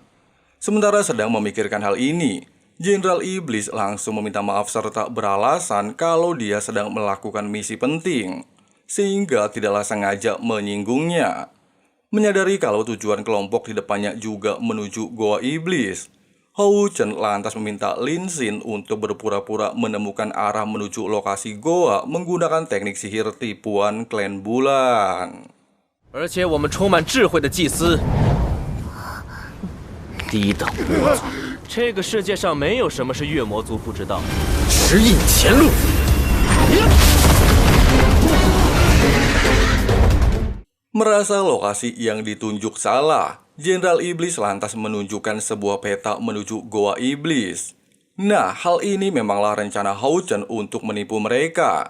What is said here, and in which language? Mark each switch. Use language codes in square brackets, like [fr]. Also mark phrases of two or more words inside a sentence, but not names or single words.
[id] Sementara sedang memikirkan hal ini, Jenderal Iblis langsung meminta maaf serta beralasan kalau dia sedang melakukan misi penting, sehingga tidaklah sengaja menyinggungnya. Menyadari kalau tujuan kelompok di depannya juga menuju Goa Iblis, Hao Chen lantas meminta Lin Xin untuk berpura-pura menemukan arah menuju lokasi Goa menggunakan teknik sihir tipuan klan bulan. [zh] 而且我们充满智慧的祭司，低等无族，这个世界上没有什么是月魔族不知道。指引前路。 [id] Merasa lokasi yang ditunjuk salah, Jenderal Iblis lantas menunjukkan sebuah peta menuju Goa Iblis. Nah, hal ini memanglah rencana Hao Chen untuk menipu mereka.